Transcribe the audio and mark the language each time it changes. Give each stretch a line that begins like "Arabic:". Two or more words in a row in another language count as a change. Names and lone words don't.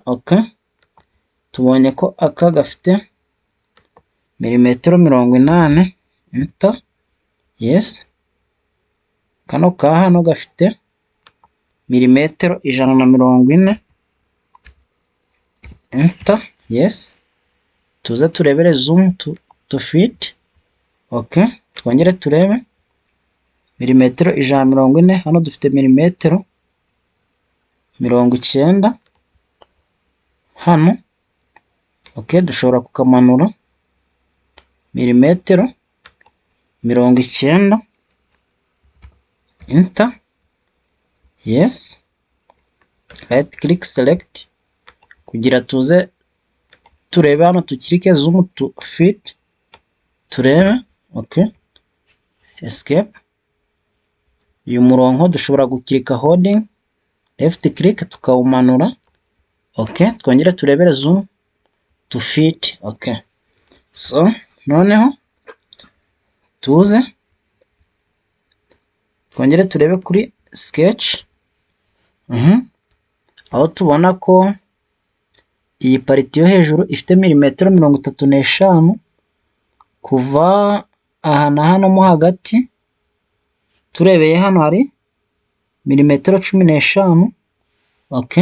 Kinyarwanda: Okay, tubonye ko aka gafite milimetero 80, enter. Yes, kano ka hano gafite milimetero 140, enter. Yes, tuze turebere
English: zoom to fit.
Kinyarwanda: Okay, twongere turebe milimetero 140, hano dufite milimetero 90 hano. Okay, dushobora kukamanura milimetero 90,
English: enter, yes, right click select,
Kinyarwanda: kugira tuze turebe hano tukirike
English: zoom to fit, turebe, okay, escape.
Kinyarwanda: Uyu murongo dushobora gukirika
English: holding left click
Kinyarwanda: tukawumanura, okay, twongere turebere
English: zoom to fit,
Kinyarwanda: okay. So noneho tuze twongere turebe kuri sketch, aho tubona ko iyi pariti yo hejuru ifite milimetero 35, kuva aha na hano mo hagati turebeye hano hari milimetero 15, okay.